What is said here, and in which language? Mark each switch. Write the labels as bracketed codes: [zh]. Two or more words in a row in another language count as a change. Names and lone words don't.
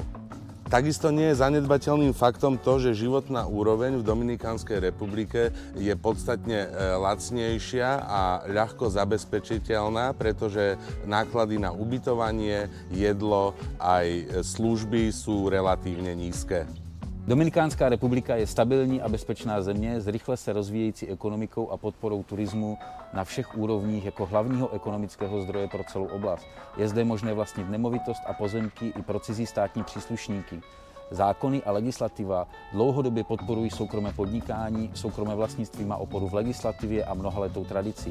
[sk] Takisto nie je zanedbateľným faktom to, že životná úroveň v Dominikánskej republike je podstatne lacnejšia a ľahko zabezpečiteľná, pretože náklady na ubytovanie, jedlo aj služby sú relatívne nízke. [cs] Dominikánská republika je stabilní a bezpečná země s rychle se rozvíjející ekonomikou a podporou turismu na všech úrovních jako hlavního ekonomického zdroje pro celou oblast. Je zde možné vlastnit nemovitost a pozemky i pro cizí státní příslušníky. Zákony a legislativa dlouhodobě podporují soukromé podnikání, soukromé vlastnictví má oporu v legislativě a mnohaletou tradici.